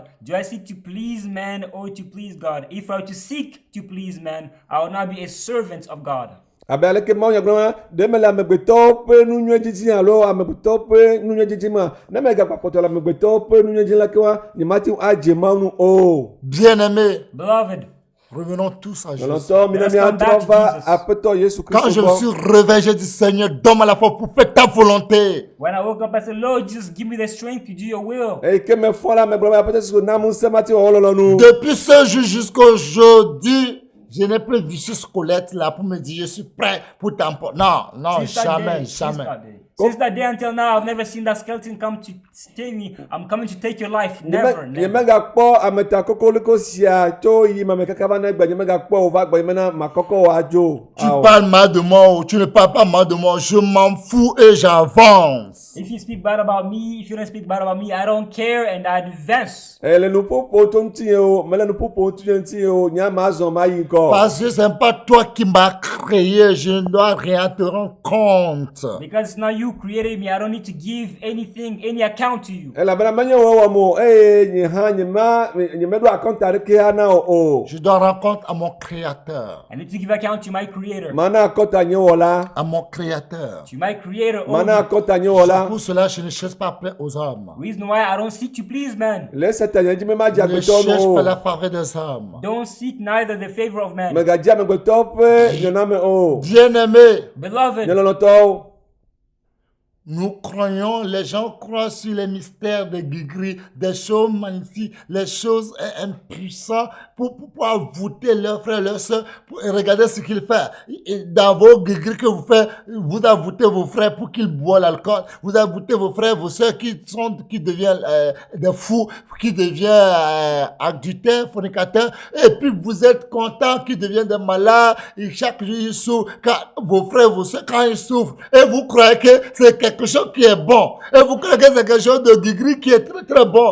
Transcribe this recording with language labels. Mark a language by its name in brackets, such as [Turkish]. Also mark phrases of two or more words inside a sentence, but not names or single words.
[English] Do I seek to please man or to please God? If I were to seek to please man, I would not be a servant of God. [Ewe] Abe aleke mawu nya gblɔna, ɖe me le amegbetɔwo ƒe nu nyuie dzidzi alo amegbetɔwo ƒe nu nyuie dzidzi ma, ne me gakpɔkpɔtɔ le amegbetɔwo ƒe nu nyuie dzidzi la ke wa, nyemati adze mawu nu o. [French] Bien-aimés, [English] Beloved, [French] revenons tous à Jésus. [Ewe] Lɔlɔtɔ mi ne [English] Let's come back [Ewe] miatrɔ [English] to [Ewe] va [English] Jesus. [Ewe] aƒetɔ Yesu [French] Quand [Ewe] Kristo [French] je me suis [Ewe] gbɔ. [French] réveillé, j'ai dit, Seigneur, donne-moi la force pour faire ta volonté. [English] when I woke up, I said, Lord, just give me the strength to do your will. [Ewe] Eyi ke me fɔ la me gblɔ be aƒetɔ Yesu na ŋusẽ mati wɔwɔ lɔlɔ nu. [French] Depuis ce jour jusqu'aujourd'hui, je n'ai plus vu ce squelette là pour me dire, je suis prêt pour t'emporter. Non, non, [English] Since that [French] jamais, [English] day, [French] jamais. [English] Since that day until now, I've never seen that skeleton come to tell me, I'm coming to take your life. Never, [Ewe] Nye [English] never. [Ewe] megakpɔ ameta kokoliko sia tso yi mame kaka va ne gbe nye megakpɔ o va gbe mena makɔkɔ o adzo. [French] Tu parles mal de moi ou tu ne parles pas mal de moi, je m'en fous et j'avance. [English] If you speak bad about me, if you don't speak bad about me, I don't care and I advance. [Ewe] Le nuƒoƒo to ŋuti ye o, mele nuƒoƒo to ŋuti ye o, nya ma zɔ ma yi ŋkɔ. [French] Parce que ce n'est pas toi qui m'as créé, je ne dois rien te rendre compte. [English] Because it's not you created me, I don't need to give anything, any account to you. [Ewe] Elabena menye wɔwɔ mo eye nye hã nye meɖo akɔnta ɖeke hã na o. [French] Je dois rendre compte à mon créateur. [English] I need to give account to my creator. [Ewe] Mana akɔnta nye wɔla. [French] À mon créateur. [English] To my creator [Ewe] Mana [English] only. [Ewe] akɔnta nye [French] C'est [Ewe] wɔla. [French] pour cela je ne cherche pas à plaire aux hommes. [English] Reason why I don't seek to please man. [Ewe] Le seta nye dzi me ma dzi [French] Je ne [Ewe] agbetɔ [French] cherche [Ewe] no [French] pas [Ewe] o. [French] la faveur des hommes. [English] Don't seek neither the favor of man. [Ewe] Megadzi amegbetɔ ƒe nyɔname o. [French] Bien-aimé, [Ewe] Nye [English] Beloved, [Ewe] lɔlɔtɔwo. [French] nous croyons, les gens croient sur les mystères de Guigri, des choses magnifiques, les choses impuissantes pour pouvoir voûter leurs frères, leurs soeurs, pour regarder ce qu'ils font. Et dans vos Guigri que vous faites, vous avez voûté vos frères pour qu'ils boivent l'alcool, vous avez voûté vos frères, vos soeurs qui deviennent des fous, qui deviennent adultères, fornicateurs, et puis vous êtes contents qu'ils deviennent des malades, et chaque jour ils souffrent, quand vos frères, vos soeurs, quand ils souffrent, et vous croyez que c'est quelque chose qui est bon, et vous croyez que c'est quelque chose de Guigri qui est très très bon.